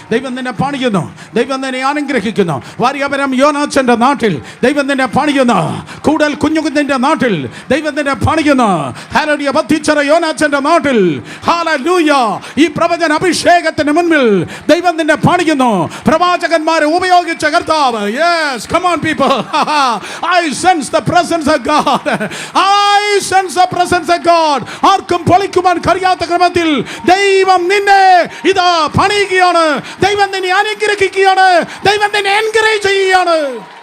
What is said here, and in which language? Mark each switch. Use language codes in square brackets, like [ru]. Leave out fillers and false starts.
[ml] ദൈവം നിന്നെ പണിയുന്നു. ദൈവം നിന്നെ അനുഗ്രഹിക്കുന്നു. വാര്യപുരം യോനാച്ചന്റെ നാട്ടിൽ ദൈവം നിന്നെ പണിയുന്നു. കൂടൽ കുഞ്ഞുകുഞ്ഞിന്റെ നാട്ടിൽ ദൈവം നിന്നെ പണിയുന്നു. ഹല്ലേലൂയ. ബത്തിച്ചറ യോനാച്ചന്റെ നാട്ടിൽ ഹല്ലേലൂയ. ഈ പ്രവചന അഭിഷേകത്തിന് മുൻപിൽ ദൈവം നിന്നെ പണിയുന്നു. പ്രവാചകന്മാരെ ഉപയോഗിച്ച കർത്താവ്. [en] Yes, come on people. I sense the presence of God. I sense the presence of God. [ml] ആർക്കും പൊളിക്കുവാൻ കഴിയാത്ത ക്രമത്തിൽ ദൈവം നിന്നെ ഇതാ പണിയുകയാണ്. ദൈവം നിന്നെ അനുഗ്രഹിക്കുകയാണ്. ദൈവം നിന്നെ എൻകറേജ് ചെയ്യുകയാണ്.